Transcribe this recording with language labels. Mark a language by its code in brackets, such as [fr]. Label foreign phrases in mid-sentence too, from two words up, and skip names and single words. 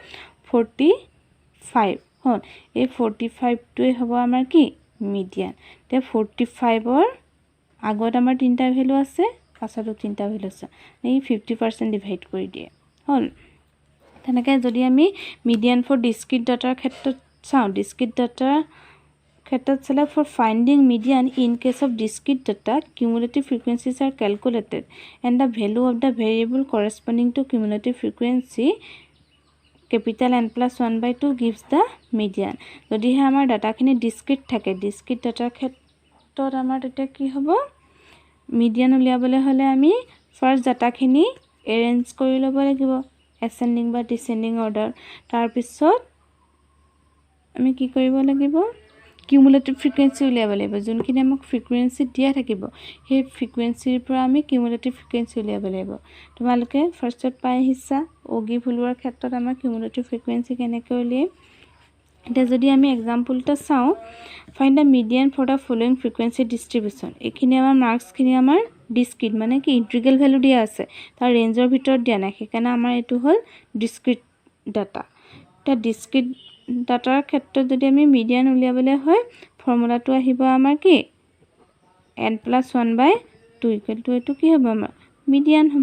[as] 45 হল এই 45 টোই হ'ব আমাৰ কি মিডিয়ান তে 45 ৰ আগত আমাৰ তিনটা ভ্যালু আছে পাছতো তিনটা ভ্যালু আছে এই 50% ডিভাইড কৰি দিয়ে হল তেনেকৈ যদি আমি [en] median for discrete data [as] ক্ষেত্ৰত চাও [en] discrete data [as] ক্ষেত্ৰত [en] select for finding median in case of discrete data cumulative frequencies are calculated and the value of the variable corresponding to cumulative frequency capital N + 1/2 gives the median [as] যদি আমাৰ ডাটাখিনি ডিসক্রিট থাকে ডিসক্রিট ডাটাৰ ক্ষেত্ৰত আমাৰ এটা কি হ'ব মিডিয়ান উলিয়াবলৈ হলে আমি ফাৰ্ষ্ট ডাটাখিনি এৰেঞ্জ কৰি ল'ব লাগিব এসেন্ডিং বা [en] descending order [as] তাৰ পিছত আমি কি কৰিব লাগিব [en] cumulative frequency [as] উলিয়াব লাগিব যোনখিনি আমাক ফ্ৰিকুৱেন্সি দিয়া থাকিব সেই ফ্ৰিকুৱেন্সিৰ পৰা আমি [en] cumulative frequency [as] উলিয়াব লাগিব তোমালোকে ফাৰ্ষ্টত পাই হিসা ওগি ভুলুৱাৰ ক্ষেত্ৰত আমাৰ [en] cumulative frequency [as] কেনেকৈ উলিয়াম এটা যদি আমি एग्जांपलটা চাও [en] find the median for the following frequency distribution [as] এখিনি আমাৰ মার্কস খিনি আমাৰ ডিসক্রিট মানে কি [en] integral value [as] দিয়া আছে তাৰ ৰেঞ্জৰ ভিতৰত দিয়া নাই সেইকাৰণে আমাৰ এটো হল [en] discrete data [as] তা ডিসক্রিট ডাটাৰ ক্ষেত্ৰত যদি আমি মিডিয়ান উলিয়াবলৈ হয় ফৰ্মুলাটো আহিব আমাৰ কি n + 1/2 = এটো কি হ'ব আমাৰ মিডিয়ান হ'ব।